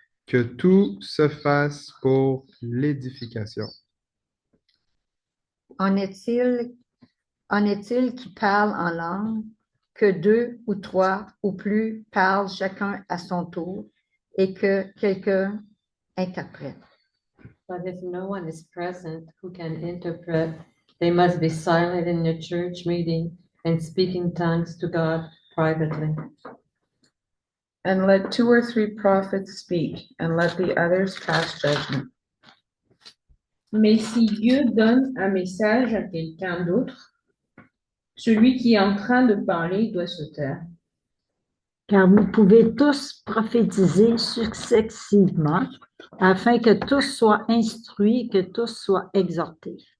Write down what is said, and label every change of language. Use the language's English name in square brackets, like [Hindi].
[French] Que tout se fasse pour l'édification. En est-il qui parle en langue, que 2 ou 3 ou plus parlent chacun à son tour et que quelqu'un interprète? [English] But if no one is present who can interpret, they must be silent in the church meeting and speak in tongues to God privately. And let 2 or 3 prophets speak, and let the others pass judgment. [French] Mais si Dieu donne un message à quelqu'un d'autre, celui qui est en train de parler doit se taire. Car vous pouvez tous prophétiser successivement, afin que tous soient instruits, que tous soient exhortés.